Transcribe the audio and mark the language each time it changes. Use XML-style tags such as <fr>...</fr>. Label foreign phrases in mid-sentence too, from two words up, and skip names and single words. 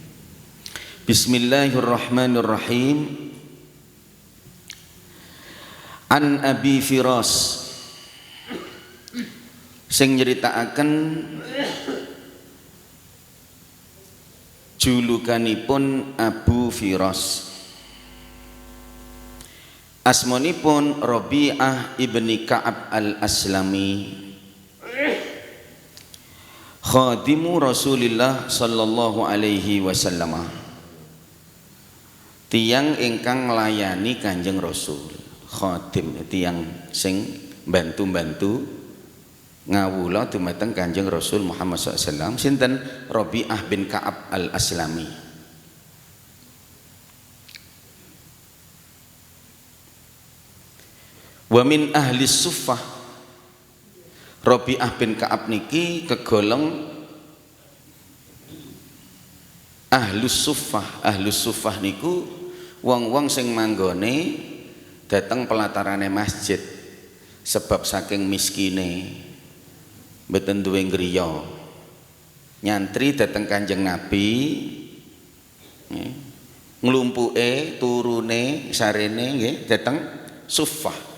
<ar>بسم الله الرحمن الرحيم عن أبي فراس,</ar> <jv>sing nyeritakaken julukanipun Abu Firas.</jv> <ar>Asmanipun Rabi'ah ibni Ka'ab al-Aslami, خادم رسول الله صلى الله عليه وسلم,</ar> <jv>tiyang ingkang nglayani Kanjeng Rasul. Khadim tiyang sing bantu-bantu ngawula dumateng Kanjeng Rasul Muhammad SAW. Sinten? Rabi'ah bin Ka'ab al-Aslami.</jv> <ar>ومن أهل الصفة.</ar> <jv>Rabi'ah bin Ka'ab niki kegolong</jv> <ar>أهل الصفة. أهل الصفة</ar> <jv>niku wong-wong sing manggone dateng pelatarane masjid sebab saking miskine mboten duwe griya, nyantri dateng Kanjeng Nabi, nglumpuke turune sarene nggih dateng suffah.</jv>